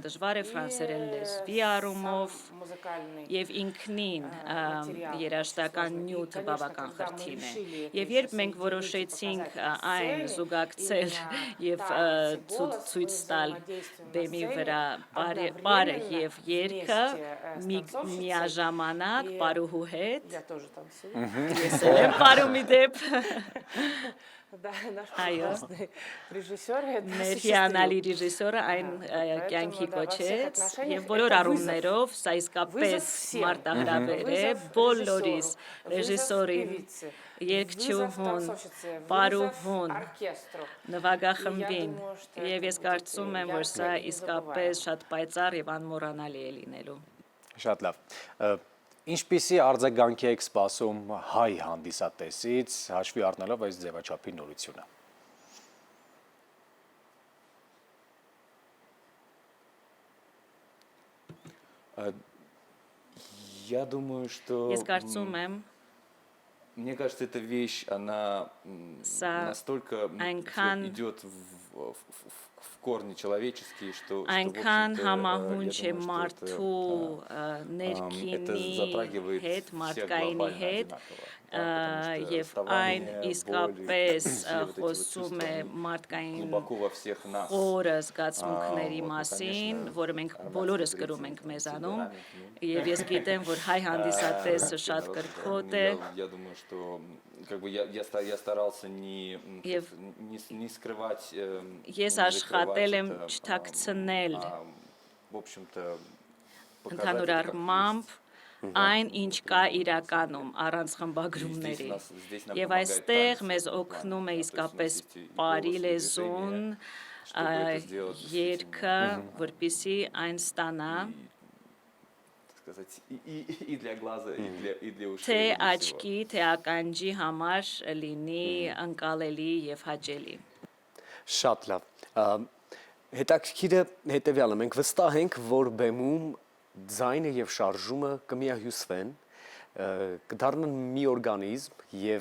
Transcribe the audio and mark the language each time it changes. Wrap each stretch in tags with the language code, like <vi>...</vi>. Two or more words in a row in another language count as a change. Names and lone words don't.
<hy>դժվար է ֆրանսերեն լեզվի առումով եւ ինքնին երաժշտական նյութը բավական խրթին է։ Եվ երբ մենք որոշեցինք այն զուգակցել եւ ցույց տալ բեմի վրա բարը եւ երգը միաժամանակ պարուհու հետ, ես եմ պարումի դեպ</hy> <ru>Да, наш</ru> <hy>Այո։</hy> <ru>прекрасный режиссер это</ru> <hy>Մեր</hy> <ru>осуществил.</ru> <hy>հիանալի ռեժիսորը այն</hy> <ru>Поэтому,</ru> <hy>կյանքի</hy> <ru>да, во всех</ru> <hy>կոչեց</hy> <ru>отношениях</ru> <hy>եւ բոլոր</hy> <ru>это</ru> <hy>առումներով սա</hy> <ru>Վызով</ru> <hy>իսկապես</hy> <ru>всем.</ru> <hy>մարտահրավեր է</hy> <ru>Վызով</ru> <hy>բոլորիս ռեժիսորу, ռեժիսորին,</hy> <ru>վызով</ru> <hy>երգչուհուն,</hy> <ru>танцовщице, вызов</ru> <hy>պարուհուն,</hy> <ru>оркестру.</ru> <hy>նվագախմբին</hy> <ru>думаю, что</ru> <hy>եւ</hy> <ru>это</ru> <hy>ես</hy> <ru>будет</ru> <hy>կարծում եմ, որ սա</hy> <ru>ярко и</ru> <hy>իսկապես</hy> <ru>незабываемо.</ru> <hy>շատ պայծառ եւ անմոռանալի է լինելու։ Շատ լավ։ Ինչպիսի արձագանքի եք սպասում հայ հանդիսատեսից, հաշվի առնելով այս ձևաչափի նորությունը։</hy> <ru>Я думаю, что</ru> <hy>Ես կարծում եմ,</hy> <ru>мне кажется, эта вещь, она</ru> <hy>Սա</hy> <ru>настолько</ru> <hy>այնքան-</hy> <ru>идет в корни человеческие, что в</ru> <hy>այնքան</hy> <ru>общем-то,</ru> <hy>համահունչ</hy> <ru>я</ru> <hy>է</hy> <ru>думаю, что</ru> <hy>մարդու</hy> <ru>это</ru> <hy>ներքինի</hy> <ru>затрагивает</ru> <hy>հետ,</hy> <ru>всех</ru> <hy>մարդկայինի</hy> <ru>глобально</ru> <hy>հետ,</hy> <ru>одинаково. Потому что</ru> <hy>եւ այն</hy> <ru>расставание, боли,</ru> <hy>իսկապես</hy> <ru>все вот эти вот</ru> <hy>խոսում</hy> <ru>чувства,</ru> <hy>է</hy> <ru>они</ru> <hy>մարդկային</hy> <ru>глубоко во всех нас.</ru> <hy>խորը զգացմունքների</hy> <ru>вот, ну,</ru> <hy>մասին,</hy> <ru>конечно,</ru> <hy>որը մենք</hy> <ru>армянские</ru> <hy>բոլորս</hy> <ru>зрители,</ru> <hy>կրում ենք</hy> <ru>там,</ru> <hy>մեզանում,</hy> <ru>темпераментные.</ru> <hy>եւ ես գիտեմ, որ հայ հանդիսատեսը</hy> <ru>Вообще</ru> <hy>շատ</hy> <ru>народ,</ru> <hy>կրքոտ է,</hy> <ru>я думаю, что как бы я старался</ru> <hy>Եվ</hy> <ru>не скрывать,</ru> <hy>ես</hy> <ru>не</ru> <hy>աշխատել եմ</hy> <ru>закрывать это,</ru> <hy>չթաքցնել</hy> <ru>в общем-то, показать</ru> <hy>ընդհանուր</hy> <ru>это как</ru> <hy>առմամբ</hy> <ru>есть.</ru> <hy>այն, ինչ կա իրականում, առանց խմբագրումների։</hy> <ru>Здесь нам</ru> <hy>Եվ</hy> <ru>помогает</ru> <hy>այստեղ</hy> <ru>танец в</ru> <hy>մեզ</hy> <ru>этом</ru> <hy>օգնում</hy> <ru>плане,</ru> <hy>է</hy> <ru>да, то есть у нас</ru> <hy>իսկապես</hy> <ru>есть и</ru> <hy>բարի</hy> <ru>голос, и</ru> <hy>լեզուն,</hy> <ru>движение, чтобы это сделать</ru> <hy>երգը,</hy> <ru>действительно,</ru> <hy>որպիսի այն ստանա,</hy> <ru>так сказать, и для глаза, и для ушей,</ru> <hy>թե</hy> <ru>и для всего.</ru> <hy>աչքի, թե ականջի համար լինի անկալելի եւ հաճելի։ Շատ լավ։ Հետաքրքիրը հետևյալը, մենք վստահ ենք, որ բեմում ձայնը եւ շարժումը կմիահյուսվեն, կդառնան մի օրգանիզմ եւ</hy>